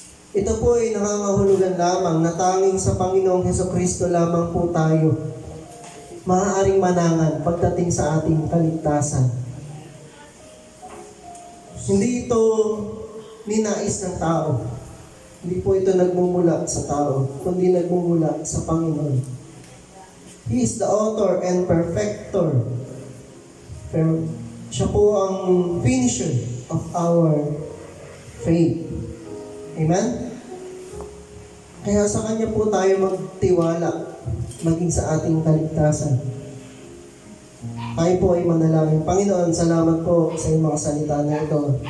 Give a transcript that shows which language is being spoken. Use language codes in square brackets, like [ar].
[tl] Ito po ay nangangahulugan lamang na tanging sa Panginoong Hesukristo lamang po tayo maaaring manangan pagdating sa ating kaligtasan. Hindi ito ninais ng tao. Hindi po ito nagmumula sa tao, kundi nagmumula sa Panginoon. [en] He is the author and perfecter. [tl] Pero siya po ang [en] finisher of our faith. Amen? [tl] Kaya sa Kanya po tayo magtiwala, maging sa ating kaligtasan. Tayo po ay manalangin. Panginoon, salamat po sa iyong mga salita na ito.